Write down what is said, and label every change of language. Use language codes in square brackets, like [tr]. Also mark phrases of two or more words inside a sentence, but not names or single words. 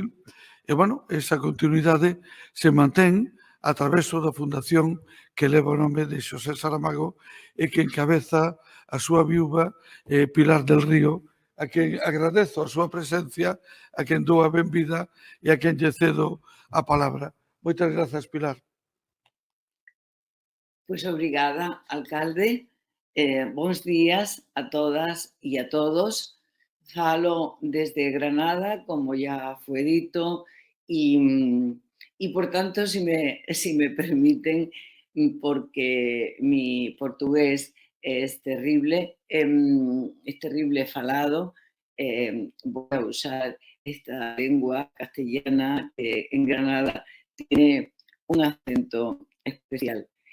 [gl] E, bueno, esa continuidade se mantén a través da fundación que leva o nome de Xosé Saramago e que encabeza a súa viúva Pilar del Río, a quen agradezo a súa presencia, a quen dou a benvida e a quen lle cedo a palabra. Moitas grazas, Pilar. Pois obrigada, alcalde. Bons días a todas e a todos. [pt] Falo desde [es] Granada, como ya fue dito, y por tanto, si me permiten, porque mi portugués es terrible falado, voy a usar esta lengua castellana que en Granada tiene un acento especial.